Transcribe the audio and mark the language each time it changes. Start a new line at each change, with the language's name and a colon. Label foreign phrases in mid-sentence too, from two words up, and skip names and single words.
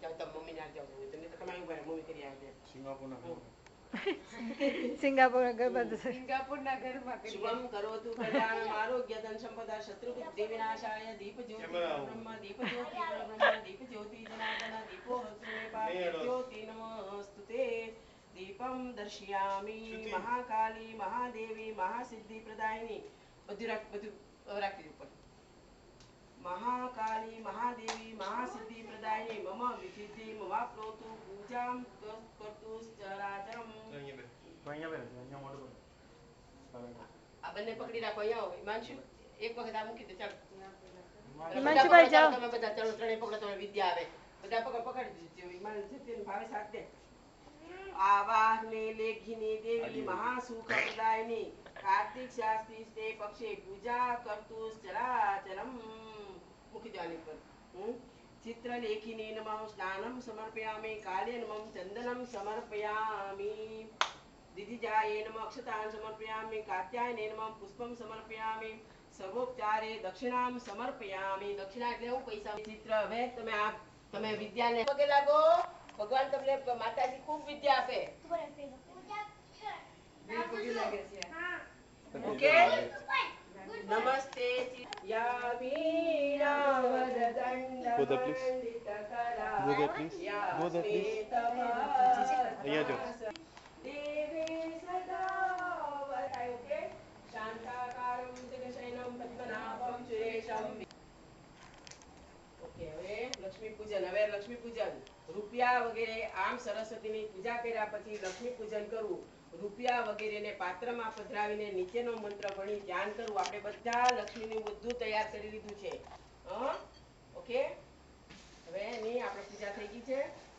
Gujarati: જાવ તમે મમ્મી ના જાવ તમે તો તમારી ઉપર મમ્મી કરી આવે. સિંગાપુરના ઘરમાં
Sanskrit: શુભમ કરોતુ કલ્યાણમ આરોગ્ય ધન સંપદા શત્રુ બુદ્ધિ વિનાશાય દીપ જ્યોતિ બ્રહ્મ દીપ જ્યોતિ બ્રહ્મ દીપ જ્યોતિ જનાર્દન દીપો જ્યોતિ નમસ્તુતે. દીપમ દર્શયામિ મહાકાલી મહાદેવી મહાસિદ્ધિ પ્રદાયિની.
Gujarati: બધું રાખી ઉપર
Sanskrit: महाकाली महादेवी महासिद्धि प्रदायिनी मम विसिद्धि ममाप्नोतु पूजां कर्तु चराचरम्.
Gujarati: આ બંને પકડી રાખો. અહીંયા હિમાંશુ એક વખત આ મૂકી દે. ચાલો હિમાંશુભાઈ જાઓ. તમે બધા ચાલો ત્રણેય પકડો. તમે વિદ્યા આવે બધા પકડી દીધી. હિમાંશુ ભાવે સાથ દે.
Sanskrit: आवाहने लेखिनी देवी महासुख प्रदायिनी कार्तिक शास्त्री स्ते पक्षे पूजा कर्तु चराचरम. मुखी जाने पर चित्रलेखिनी नमः स्नानं समर्पयामि काले नमः चंदनं समर्पयामि दिदिजाये नमः अक्षतां समर्पयामि कात्यायने नमः पुष्पं समर्पयामि सर्वोपचारे दक्षिणां समर्पयामि.
Gujarati: दक्षिणा એટલે હું પૈસા. ચિત્ર હવે તમે વિદ્યાને પગે લાગો. ભગવાન તમને માતાજી ખૂબ વિદ્યા આપે. ઓકે નમસ્તે
Sanskrit: या वीणा वरदंड देवी सदा वरदाय. ओके शांताकारं जगशयनं पद्मनाभं सुरेशं.
Gujarati: ओके હવે લક્ષ્મી પૂજન. હવે લક્ષ્મી પૂજન રૂપિયા વગેરે આમ સરસ્વતીની પૂજા કર્યા પછી લક્ષ્મી પૂજન કરવું. રૂપિયા વગેરેને પાત્રમાં પધરાવીને નીચેનો મંત્ર ભણી ધ્યાન કરવું. આપણે બધા લક્ષ્મીનું બધું તૈયાર કરી લીધું છે. ઓકે, હવે એની આપણે પૂજા થઈ ગઈ છે.